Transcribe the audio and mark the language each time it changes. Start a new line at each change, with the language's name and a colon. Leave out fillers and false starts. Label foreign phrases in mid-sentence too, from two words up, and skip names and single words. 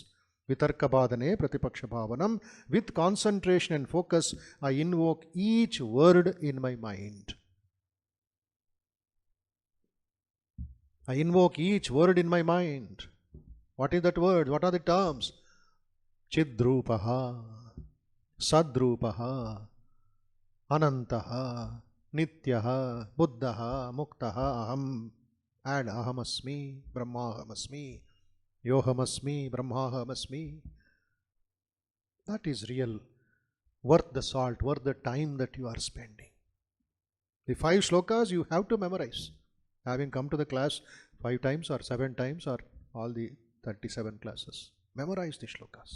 Sanskrit: Vitarka Badhane Pratipaksha Bhavanam.
English: With concentration and focus, I invoke each word in my mind. I invoke each word in my mind. What is that word? What are the terms?
Sanskrit: Chidrupaha, Sadrupaha, Anantaha, Nityaha, Buddhaha, Muktaha, Aham. Add Ahamasmi, Brahmahamasmi, Yohamasmi, Brahmahamasmi.
English: That is real. Worth the salt, worth the time that you are spending. The 5 shlokas you have to memorize. Having come to the class 5 times or 7 times or all the 37 classes. Memorize the shlokas.